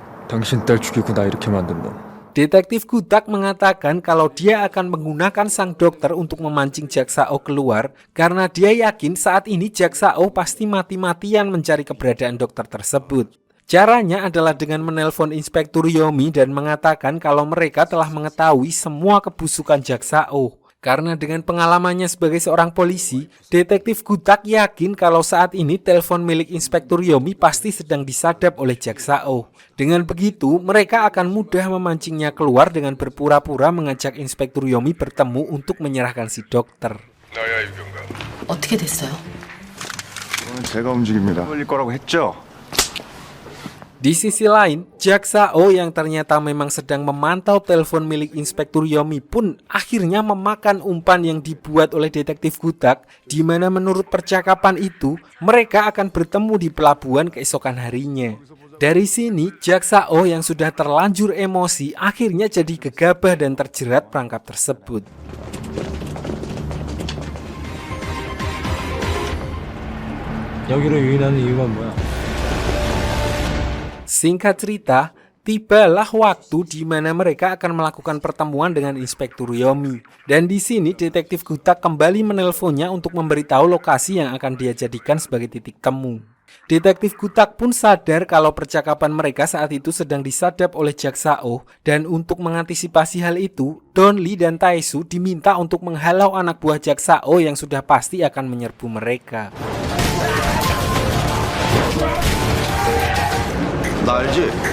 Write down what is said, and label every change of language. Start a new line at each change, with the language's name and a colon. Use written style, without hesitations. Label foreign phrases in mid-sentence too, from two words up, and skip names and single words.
Korean: 당신 딸 죽이고 나 이렇게 만든 놈.
Indonesian: Detektif Gutak mengatakan kalau dia akan menggunakan sang dokter untuk memancing Jaksao keluar karena dia yakin saat ini Jaksao pasti mati-matian mencari keberadaan dokter tersebut. Caranya adalah dengan menelpon Inspektur Yomi dan mengatakan kalau mereka telah mengetahui semua kebusukan Jaksao. Karena dengan pengalamannya sebagai seorang polisi, Detektif Gutak yakin kalau saat ini telepon milik Inspektur Yomi pasti sedang disadap oleh Jaksao. Dengan begitu, mereka akan mudah memancingnya keluar dengan berpura-pura mengajak Inspektur Yomi bertemu untuk menyerahkan si dokter.
Korean: 나야 유경감. 어떻게 됐어요? 이건 제가 움직입니다. 걸릴 거라고 했죠?
Indonesian: Di sisi lain, Jaksao yang ternyata memang sedang memantau telepon milik Inspektur Yomi pun akhirnya memakan umpan yang dibuat oleh Detektif Gutak, di mana menurut percakapan itu, mereka akan bertemu di pelabuhan keesokan harinya. Dari sini, Jaksao yang sudah terlanjur emosi akhirnya jadi gegabah dan terjerat perangkap tersebut.
Korean: 여기로 유인하는 이유가 뭐야?
Indonesian: Singkat cerita, tibalah waktu di mana mereka akan melakukan pertemuan dengan Inspektur Yomi. Dan di sini Detektif Gutak kembali menelponnya untuk memberitahu lokasi yang akan dia jadikan sebagai titik temu. Detektif Gutak pun sadar kalau percakapan mereka saat itu sedang disadap oleh Jaksao, dan untuk mengantisipasi hal itu, Donli dan Taesu diminta untuk menghalau anak buah Jaksao yang sudah pasti akan menyerbu mereka.
Korean: 나 알지?